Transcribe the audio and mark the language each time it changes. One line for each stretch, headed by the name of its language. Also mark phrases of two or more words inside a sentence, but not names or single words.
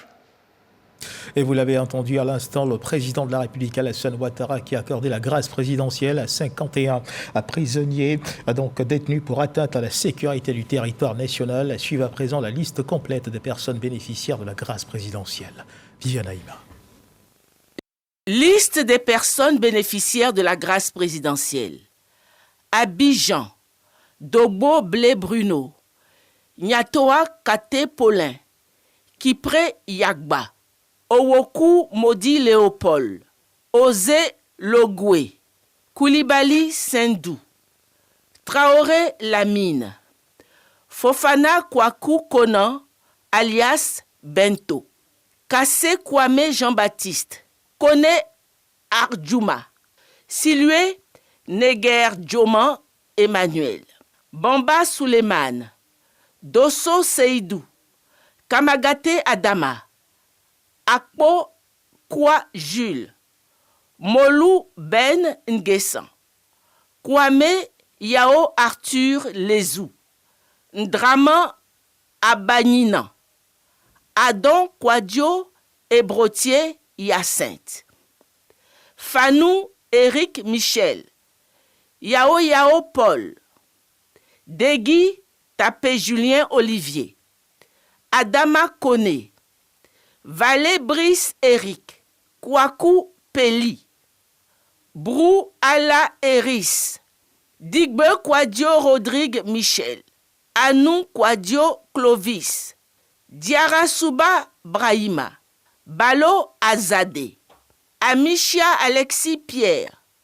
French: Et vous l'avez entendu à l'instant, le président de la République, Alassane Ouattara, qui a accordé la grâce présidentielle à 51 prisonniers donc détenus pour atteinte à la sécurité du territoire national. Suivez à présent la liste complète des personnes bénéficiaires de la grâce présidentielle. Viviane Aïma. Liste des personnes bénéficiaires de la grâce présidentielle. Abidjan, Dogbo Blé Bruno, Nyatoa Kate Paulin, Kipré Yagba, Owoku Modi Léopold, Osé Logoué, Koulibaly Sendou, Traoré Lamine, Fofana Kwaku Konan, alias Bento, Kassé Kwame Jean-Baptiste, Kone Arjuma, Silue Neger Djoman Emmanuel, Bamba Suleiman, Dosso Seydou, Kamagate Adama, Akpo Kwa Jules, Molou Ben Ngessan, Kwame Yao Arthur Lezou, Ndraman Abanina, Adon Kwadjo Ebrotier Hyacinthe, Fanou Éric Michel, Yao Paul, Degui Tapé Julien Olivier, Adama Kone, Valé Brice Eric, Kwaku Peli, Brou Ala Eris, Digbe Kwadjo Rodrigue Michel, Anou Kwadjo Clovis, Diarasuba Brahima, Balo Azade, Amicia Alexis Pierre,